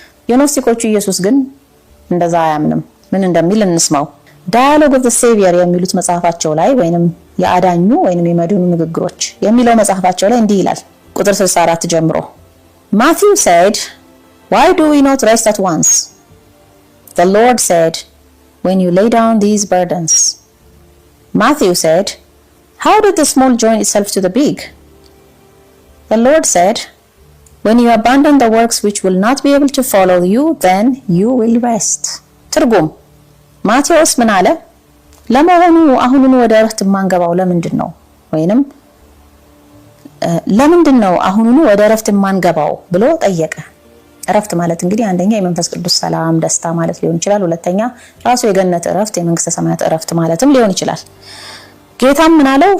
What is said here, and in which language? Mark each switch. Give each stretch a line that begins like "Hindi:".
Amharic: የኖስቲኮቹ ኢየሱስ ግን እንደዛ አያምንም። ምን እንደሚል እንስማው። ዳያሎግ ኦፍ ዘ ሴቪየር የሚሉት መጽሐፋቸው ላይ ወይንም የአዳኙ ወይንም የመድኑ ንግግሮች የሚለው መጽሐፋቸው ላይ እንዲህ ይላል ቁጥር 64 ጀምሮ
English: Matthew said, why do we not rest at once? The Lord said, when you lay down these burdens. Matthew said, how did the small join itself to the big? The Lord said, when you abandon the works which will not be able to follow you, then you will rest.
Amharic: ትርጉም ማቴዎስ ምን አለ? ለመሆኑ አሁኑን ወደ እረፍት ማንገባው ለምንድን ነው? ወይንም ለምንድን ነው አሁኑን ወደ እረፍት ማንገባው ብሎ ጠየቀ። እረፍት ማለት እንግዲህ አንደኛ የመንፈስ ቅዱስ ሰላም ደስታ ማለት ሊሆን ይችላል። ሁለተኛ ራሱ የገነት እረፍት የመንግስተ ሰማያት እረፍት ማለትም ሊሆን ይችላል። ጌታም ምን አለው?